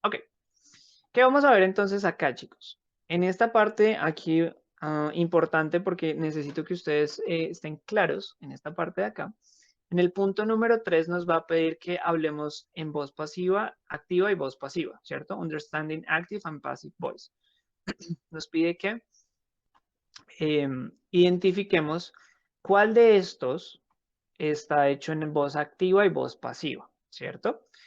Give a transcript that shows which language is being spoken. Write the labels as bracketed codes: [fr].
[es] Ok, ¿qué vamos a ver entonces acá, chicos? En esta parte aquí, importante porque necesito que ustedes estén claros en esta parte de acá. En el punto número 3 nos va a pedir que hablemos en voz pasiva, activa y voz pasiva, ¿cierto? [en] Understanding active and passive voice. [es] Nos pide que identifiquemos cuál de estos está hecho en voz activa y voz pasiva, ¿cierto?